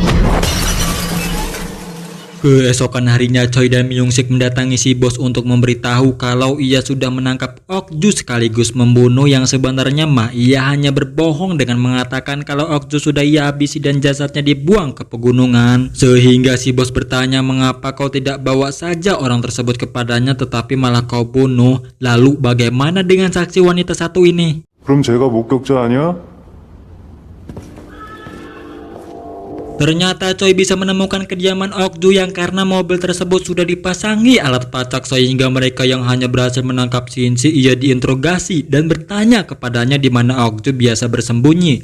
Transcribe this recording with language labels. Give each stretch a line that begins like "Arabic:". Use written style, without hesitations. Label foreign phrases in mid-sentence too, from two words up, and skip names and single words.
Indonesian: Keesokan harinya, Choi dan Myung-sik mendatangi si bos untuk memberitahu kalau ia sudah menangkap Okju sekaligus membunuh, yang sebenarnya mah ia hanya berbohong dengan mengatakan kalau Okju sudah ia habisi dan jasadnya dibuang ke pegunungan. Sehingga si bos bertanya mengapa kau tidak bawa saja orang tersebut kepadanya tetapi malah kau bunuh. Lalu bagaimana dengan saksi wanita satu ini?
Korean: 그럼 제가 목격자 아니야?
Indonesian: Ternyata Choi bisa menemukan kediaman Okju yang karena mobil tersebut sudah dipasangi alat pelacak sehingga mereka yang hanya berhasil menangkap Shinji ia diinterogasi dan bertanya kepadanya di mana Okju biasa bersembunyi.